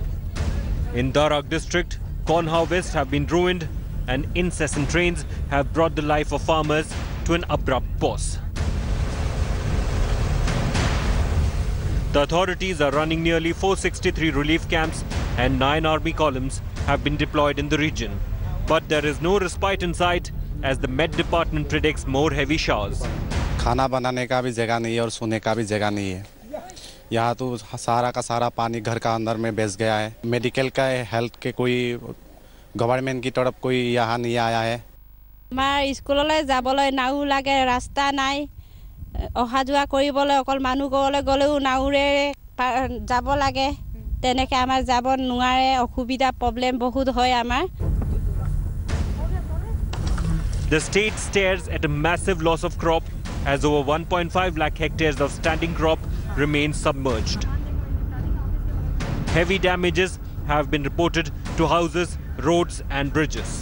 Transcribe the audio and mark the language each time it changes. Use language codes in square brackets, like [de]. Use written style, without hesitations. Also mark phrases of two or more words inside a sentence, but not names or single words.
[en] In Darak district, corn harvests have been ruined and incessant rains have brought the life of farmers to an abrupt pause. The authorities are running nearly 463 relief camps and 9 army columns have been deployed in the region. But there is no respite in sight as the Met Department predicts more heavy showers. [hi] खाना बनाने का भी जगह नहीं है और सोने का भी जगह नहीं है. यहाँ तो सारा का सारा पानी घर का अंदर में बैठ गया है. मेडिकल का हेल्थ के कोई गवर्नमेंट की तरफ कोई यहाँ नहीं आया है. [as] মই স্কুললৈ যাবলৈ নাও লাগে ৰাস্তা নাই অহা যোৱা কৰিবলৈ অকল মানুহ গলে গলেও নাওৰে যাব লাগে তেনেকে আমাৰ যাব নোৱাৰে অসুবিধা প্ৰবলেম বহুত হয় আমাৰ. [en] The state stares at a massive loss of crop as over 1.5 lakh hectares of standing crop remain submerged. Heavy damages have been reported to houses, roads and bridges.